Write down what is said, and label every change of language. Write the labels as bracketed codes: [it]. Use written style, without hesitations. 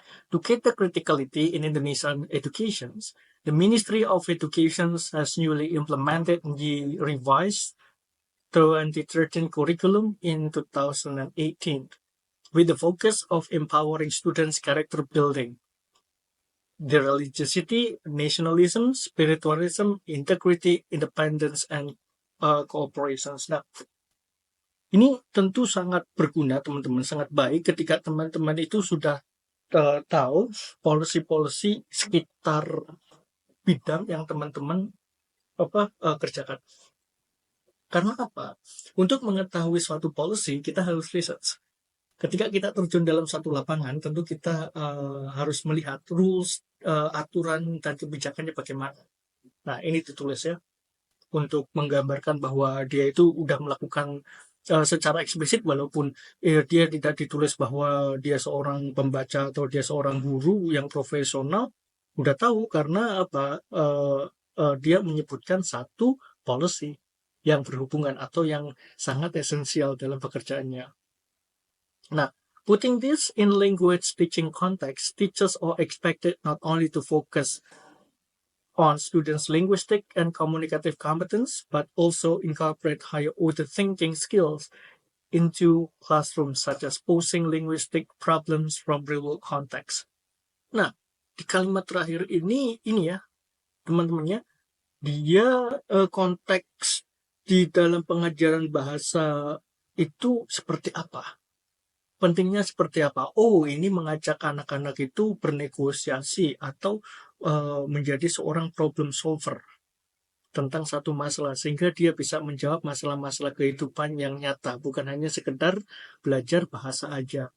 [en] To cater criticality in Indonesian education, the Ministry of Education has newly implemented the revised 2013 curriculum in 2018 with the focus of empowering students' character building, the religiosity, nationalism, spiritualism, integrity, independence, and cooperation. [id] Nah, ini tentu sangat berguna teman-teman, sangat baik ketika teman-teman itu sudah tahu policy-policy sekitar bidang yang teman-teman kerjakan. Karena apa? Untuk mengetahui suatu policy, kita harus research. Ketika kita terjun dalam satu lapangan, tentu kita harus melihat rules, aturan, dan kebijakannya bagaimana. Nah, ini ditulis ya, untuk menggambarkan bahwa dia itu udah melakukan secara eksplisit, walaupun dia tidak ditulis bahwa dia seorang pembaca atau dia seorang guru yang profesional, udah tahu karena apa? Dia menyebutkan satu policy yang berhubungan atau yang sangat esensial dalam pekerjaannya. [en] Nah, putting this in language teaching context, teachers are expected not only to focus on students' linguistic and communicative competence, but also incorporate higher order thinking skills into classrooms, such as posing linguistic problems from real-world context. [id] Nah, di kalimat terakhir ini ya, teman-temannya, dia konteks di dalam pengajaran bahasa itu seperti apa? Pentingnya seperti apa? Oh, ini mengajak anak-anak itu bernegosiasi atau menjadi seorang problem solver tentang satu masalah, sehingga dia bisa menjawab masalah-masalah kehidupan yang nyata, bukan hanya sekedar belajar bahasa aja.